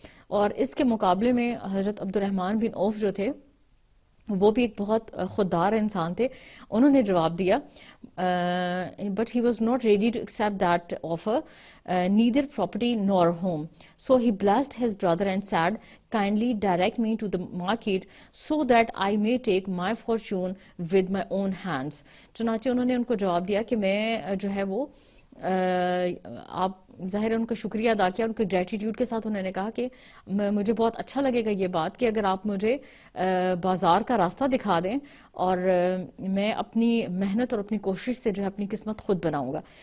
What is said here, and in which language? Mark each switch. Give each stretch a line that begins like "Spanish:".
Urdu: اور اس کے مقابلے میں حضرت عبد الرحمن بن عوف جو تھے وہ بھی ایک بہت خوددار انسان تھے. انہوں نے جواب دیا
English: but he was not ready to accept that offer, neither property nor home. So he blessed his brother and said, kindly direct me to the market so that I may take my fortune with my own hands.
Urdu: چنانچہ انہوں نے ان کو جواب دیا کہ میں جو ہے وہ آپ ظاہر ہے ان کا شکریہ ادا کیا, ان کے گریٹیٹیوڈ کے ساتھ انہوں نے کہا کہ مجھے بہت اچھا لگے گا یہ بات کہ اگر آپ مجھے بازار کا راستہ دکھا دیں اور میں اپنی محنت اور اپنی کوشش سے جو ہے اپنی قسمت خود بناؤں گا.